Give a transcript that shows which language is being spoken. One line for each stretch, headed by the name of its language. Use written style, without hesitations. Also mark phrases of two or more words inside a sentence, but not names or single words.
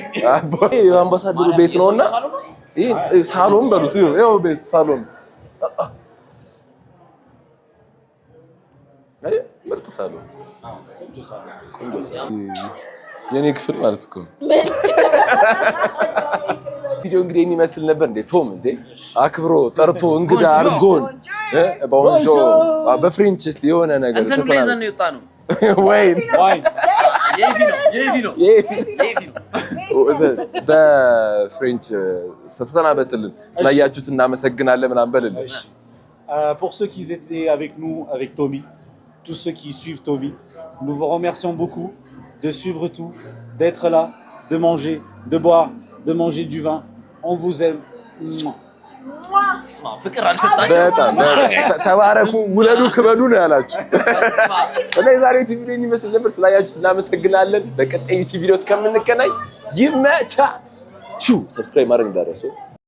Amharic: የአምባሳደሩ ቤት ነውና ይሄ ሳሎን በሉት ይሄው ቤት ሳሎን አይ ምርጥ ሳሎን ቆንጆ ሳሎን የኔ ክፍል ማለት እኮ ቪዲዮ እንግዲህ የሚመስል ነበር እንዴ ቶም እንዴ አክብሮ ጠርቶ እንግዳ አርጎን ቦንጆ በፍሬንች እስቲ የሆነ ነገር ተሰናዘን ይወጣ ነው ወይ በፍሬንች ስትሰናበትልን ስላያችሁት እናመሰግናለን ምናምን በልልን
French: Pour ceux qui étaient avec nous, avec Tommy, tous ceux qui suivent Tommy, nous vous remercions beaucoup de suivre tout, d'être là, de manger, de boire, de manger du vin. On vous aime.
Amharic: ፍቅር አልሰጣችሁ ተባረኩ ውለዱ ክበዱ ነው ያላችሁ እና የዛሬው ቲቪ ላይ የሚመስል ነበር ስላያችሁ እናመሰግናለን በቀጣዩ ቲቪ ላይ እስከምንገናኝ ይመቻችሁ ሰብስክራይብ ማድረግ እንዳትረሱ